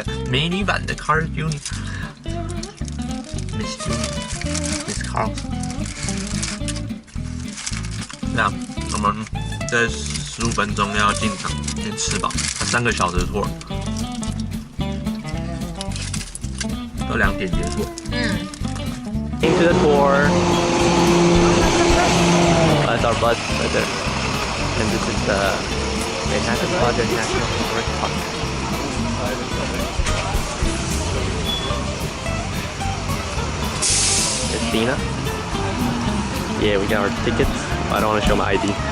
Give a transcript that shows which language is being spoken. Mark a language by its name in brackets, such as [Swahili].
[Chinese] 美女版的 Carl Jr.，Miss Jr.，Miss Carl。那我们在15分钟要进场先吃饱，3个小时的 tour， 都2点结束。 [English] Into the tour. That's our bus right there. And this is the Manhattan Project National Historic Park. It's Dina. Yeah, we got our tickets. I don't want to show my ID.